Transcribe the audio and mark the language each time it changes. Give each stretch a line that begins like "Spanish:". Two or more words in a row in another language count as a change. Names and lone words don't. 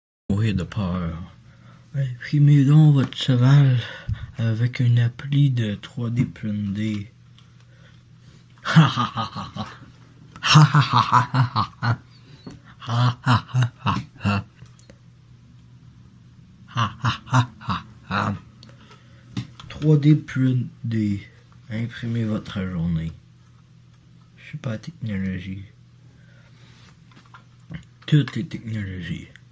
French: mourir de peur. Imprimez donc votre cheval avec une appli de 3D printé. Ha ha ha ha ha. Ha ha ha ha ha ha. Ha ha ha ha ha. Ha ha ha ha ha. 3D printé. Imprimez votre journée. Super technologie. Toutes les technologies.